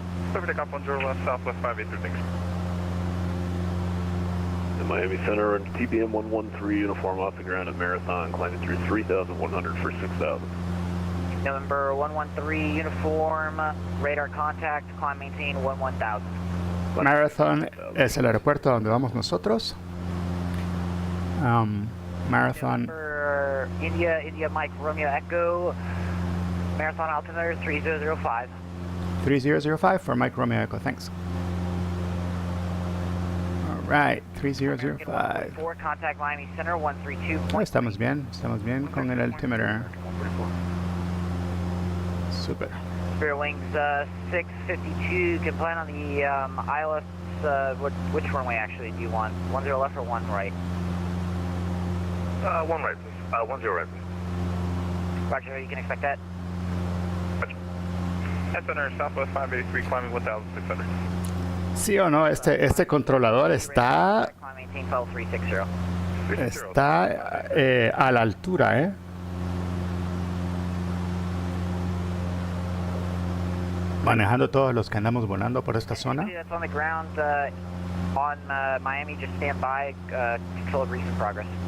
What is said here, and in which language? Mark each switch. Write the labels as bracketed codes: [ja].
[en] Clear for takeoff 10 left, Southwest 583, thanks. The Miami Center and TBM 113 uniform off the ground at Marathon, climbing through 3,100 for 6,000. November 113, uniform, radar contact, climb maintain 11,000. [es] Marathon es el aeropuerto donde vamos nosotros. Marathon. [en] November, India Mike Romeo Echo, Marathon altimeter 3005. 3005 for Mike Romeo Echo, thanks. Alright, 3005. Contact Miami Center 132. [es] Estamos bien con el altimeter. Super. [en] Spirit Wings 652, can plan on the ILS, which runway actually do you want? 10 left or 1 right? One right, please. 10 right, please. Roger, you can expect that. Center, Southwest 583, climbing 1,600. [es] Sí o no, este controlador está [en] Climb maintain level 360. [es] a la altura, manejando todos los que andamos volando por esta zona. [en] That's on the ground on Miami, just stand by, control of recent progress.